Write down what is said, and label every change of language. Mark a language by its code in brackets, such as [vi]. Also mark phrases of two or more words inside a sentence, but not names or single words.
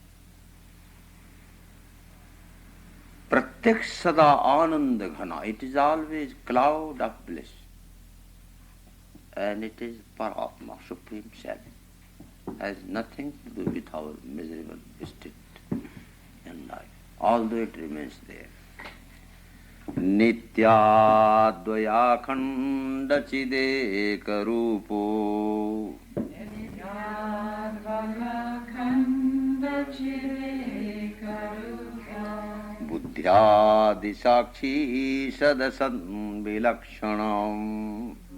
[sa] Pratyak Sada Ananda Ghana. [en] It is always cloud of bliss. And it is Paratma, Supreme Self. Has nothing to do with our miserable state in life, although it remains there. [sa] Nityadvaya chideka rupo buddhyadi sakshi sadasan vilakshanam